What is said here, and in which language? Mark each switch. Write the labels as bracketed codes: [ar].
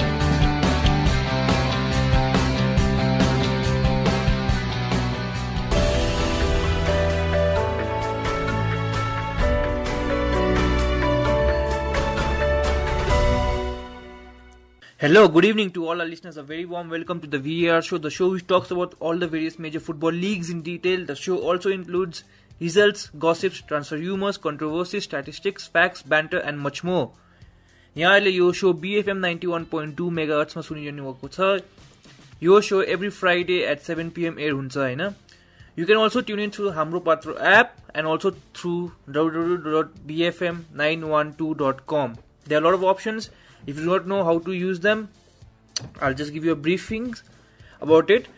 [en] Hello, good evening to all our listeners. A very warm welcome to the VAR Show, the show which talks about all the various major football leagues in detail. The show also includes results, gossips, transfer rumors, controversies, statistics, facts, banter and much more. [ne] यहाँ अहिले यो show BFM 91.2 MHz मा सुनिरहनु भएको छ. यो [en] show every Friday at 7 PM air [ne] हुन्छ हैन. [en] You can also tune in through Hamro Patro app and also through www.bfm912.com. There are a lot of options. If you do not know how to use them, I'll just give you a briefing about it.